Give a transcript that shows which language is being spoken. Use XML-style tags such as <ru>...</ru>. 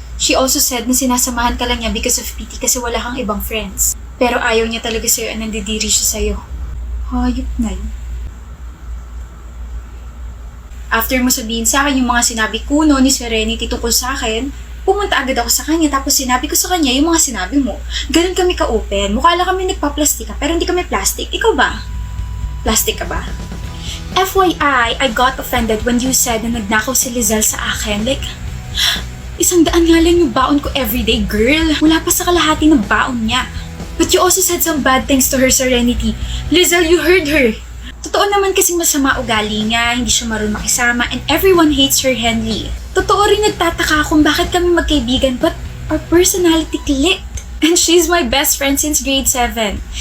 <en>She also said</en> <tl>na sinasamahan ka lang niya</tl> <en>because of pity</en> <tl>kasi wala kang ibang friends. Pero ayaw niya talaga sa'yo at nandidiri siya sa'yo. Hayop na yun. After mo sabihin sa akin yung mga sinabi ko ni Serenity tungkol sa akin, pumunta agad ako sa kanya tapos sinabi ko sa kanya yung mga sinabi mo. Ganun kami ka-open. Mukha lang kami nagpa-plastika pero hindi kami plastic. Ikaw ba? Plastic ka ba?</tl> <en>FYI, I got offended when you said</en> <tl>na nagnakaw si Lizelle sa akin. Like, 100 nga lang yung baon ko everyday, girl. Wala pa sa kalahati ng baon niya.</tl> <en>But you also said some bad things to her, Serenity.</en> <tl>Lizelle,</tl> <en>you heard her.</en> <tl>Totoo naman kasing masama ugali niya, hindi siya marunong makisama,</tl> <en>and everyone hates her,</en> <tl>Henley. Totoo rin nagtataka kung bakit kami magkaibigan,</tl> <en>but our personality clicked. And she's my best friend since grade 7.</en>